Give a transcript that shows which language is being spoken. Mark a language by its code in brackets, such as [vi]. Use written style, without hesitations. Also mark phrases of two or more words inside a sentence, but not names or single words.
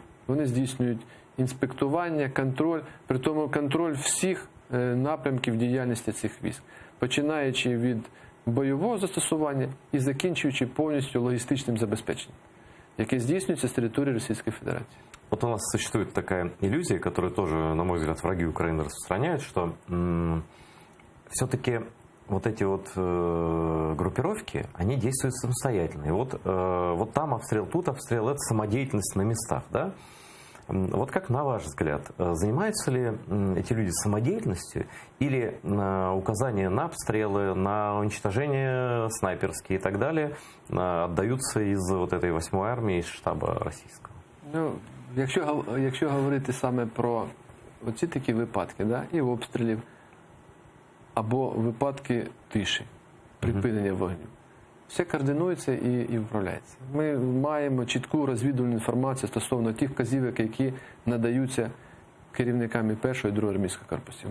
[uk] Вони здійснюють інспектування, контроль, при тому контроль всіх напрямків діяльності цих військ, починаючи від бойового застосування і закінчуючи повністю логістичним забезпеченням, яке здійснюється з території Російської Федерації. [ru] Вот у нас существует такая иллюзия, которую тоже, на мой взгляд, враги Украины распространяют, что все-таки вот эти вот группировки, они действуют самостоятельно. И вот там обстрел, тут обстрел, это самодеятельность на местах, да? Вот как, на ваш взгляд, занимаются ли эти люди самодеятельностью или указания на обстрелы, на уничтожение снайперские и так далее отдаются из вот этой [uk] 8-ї армії, [ru] из штаба російського? [uk] Ну, якщо говорити саме про оці такі випадки, да, і обстрілів, або випадки тиші, припинення вогню, все координується і управляється. Ми маємо чітку розвідувальну інформацію стосовно тих вказівок, які надаються керівниками 1-ї і 2-ї армійських корпусів.